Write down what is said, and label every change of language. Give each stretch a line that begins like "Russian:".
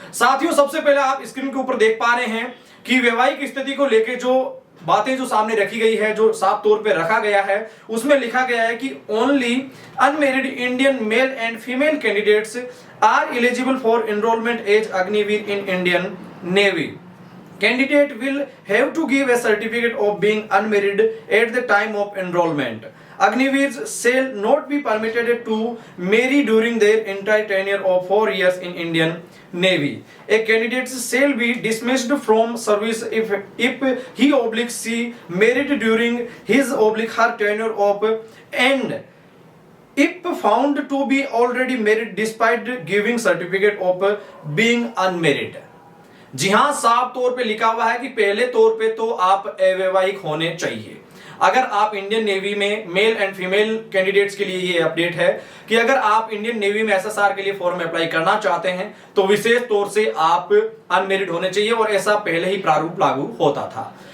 Hindi: साथियों, सबसे पहले आप स्क्रीन के ऊपर देख पा रहे हैं कि वैवाहिक स्थिति को लेकर जो बातें जो सामने रखी गई है, जो साफ तौर पे रखा गया है, उसमें लिखा गया है कि
English: Only unmarried Indian male and female candidates are eligible for enrolment as Agniveer in Indian Navy. Candidate will have to give a certificate of being unmarried at the time of enrollment. Agniveers shall not be permitted to marry during their entire tenure of 4 years in Indian Navy. A candidate shall be dismissed from service if he/she married during his/her tenure of and if found to be already married despite giving certificate of being unmarried.
Hindi: जी हां, साफ तौर पे लिखा हुआ है कि पहले तौर पे तो आप अवैवाहिक होने चाहिए। अगर आप इंडियन नेवी में मेल एंड फीमेल कैंडिडेट्स के लिए ये अपडेट है कि अगर आप इंडियन नेवी में एसएसआर के लिए फॉर्म अप्लाई करना चाहते हैं तो विशेष तौर से आप अनमेरिड होने चाहिए, और ऐसा पहले ही प्रारूप लागू होता था।